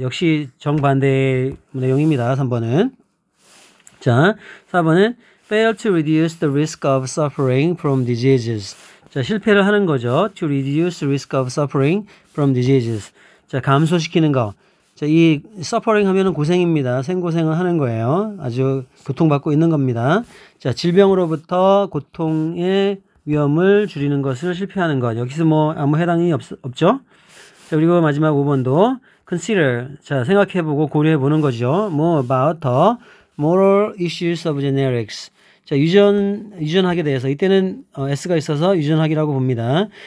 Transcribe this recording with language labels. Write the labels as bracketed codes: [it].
[ko] 역시 정반대의 내용입니다. 3번은. 자, 4번은 [en] fail to reduce the risk of suffering from diseases. [ko] 자, 실패를 하는 거죠. [en] to reduce the risk of suffering from diseases. [ko] 자, 감소시키는 거. 자, 이 suffering 하면은 고생입니다. 생고생을 하는 거예요. 아주 고통받고 있는 겁니다. 자, 질병으로부터 고통의 위험을 줄이는 것을 실패하는 것. 여기서 뭐 아무 해당이 없죠. 자, 그리고 마지막 5번도 consider. 자, 생각해보고 고려해보는 거죠. [en] more about the moral issues of generics. [ko] 자, 유전학에 대해서, 이때는 S가 있어서 유전학이라고 봅니다.